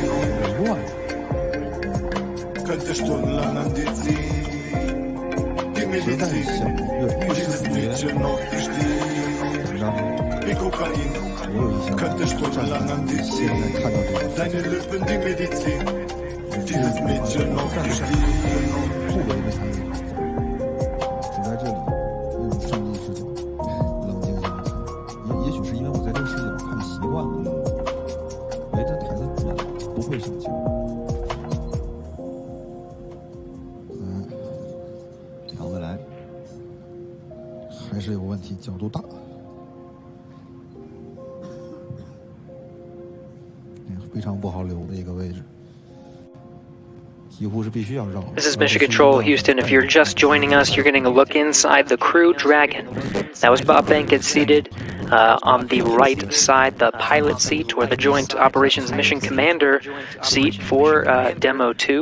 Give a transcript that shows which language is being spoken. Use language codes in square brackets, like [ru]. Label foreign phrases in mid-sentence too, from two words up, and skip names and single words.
[de] Könnte stundenlang an dir ziehen. Die Medizin, dieses Mädchen aus Gestehen. Wie Kokain, könnte stundenlang an dir ziehen. Deine Lippen, die Medizin, dieses Mädchen aus Gestehen. [zh] 只在这里用上帝视角冷静下来看，也许是因为我在这个视角看习惯了，围着台子转不会生气。调回来，还是有问题，角度大。非常不好留的一个位置。 [en] This is Mission Control, Houston. If you're just joining us, you're getting a look inside the Crew Dragon. That was Bob Bankett seated on the right side, the pilot seat, or the Joint Operations Mission Commander seat for Demo 2.